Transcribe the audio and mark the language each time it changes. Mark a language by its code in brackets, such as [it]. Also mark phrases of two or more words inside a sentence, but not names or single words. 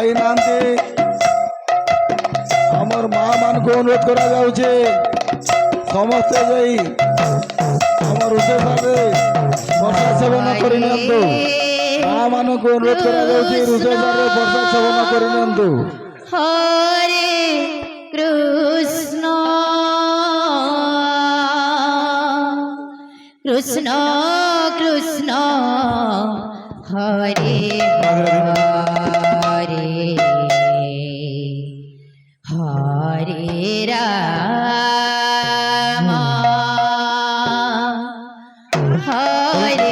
[or] ନିଅନ୍ତି ଆମର ମା ମାନଙ୍କୁ ଅନୁରୋଧ କରାଯାଉଛି ସମସ୍ତେ ଯାଇ ଆମ ରୋଷେଇଶାଳରେ ପ୍ରସାଦ ସେବନ କରିନିଅନ୍ତୁ। ମା ମାନଙ୍କୁ ଅନୁରୋଧ କରାଯାଉଛି ରୋଷେଇଶାଳରେ ପ୍ରସାଦ ସେବନ କରିନିଅନ୍ତୁ। [sa] হরে কৃষ্ণ কৃষ্ণ কৃষ্ণ হরে হরে হরে রাম হরে